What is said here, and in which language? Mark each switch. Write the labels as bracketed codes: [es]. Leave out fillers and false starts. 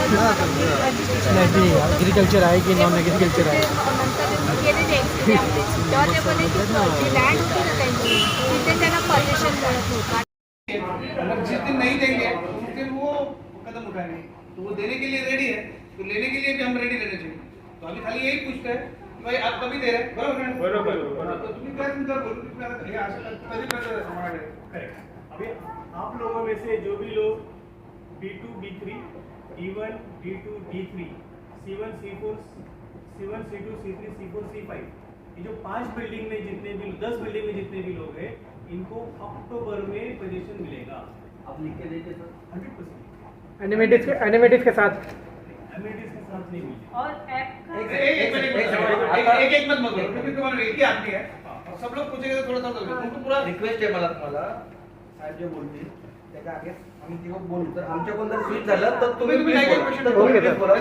[mr] Agriculture आहे की non agriculture आहे? [hi] जिस दिन नहीं देंगे उस दिन वो कदम उठाएंगे, तो वो देने के लिए रेडी है, तो लेने के लिए भी हम रेडी रहने चाहिए। तो अभी खाली यही पूछते हैं कि भाई आप कभी दे रहे हैं, बरोबर, तो [mr] तुम्ही काय तुमचा बोलू, तुम्ही असं कधी करता समाज? [hi] अभी आप लोगों में से जो भी लोग B2, B3, D1, D2, D3, C1, C4, C1, C2, C3, C4, C5, ये जो 5 बिल्डिंग में जितने भी 10 बिल्डिंग में जितने भी लोग हैं, इनको अक्टूबर में पोजीशन मिलेगा। आप लिख के देंगे सर? 100% एनिमेटिव के साथ एमिनिटीज के साथ नहीं मिलेगी। और एक मत बोलो क्योंकि तुम्हारा एक ही आदमी है और सब लोग पूछेंगे तो थोड़ा सा उनको पूरा [mr] रिक्वेस्ट आहे मला तुम्हाला, साहेब जे बोलतील त्याच्या आगे आम्ही तिघं बोलू, तर आमच्याकडून जर स्विच झालं तर तुम्ही तुम्ही [en] please [mr] काय बोला. [en] question [mr] तर तुम्ही please बोला.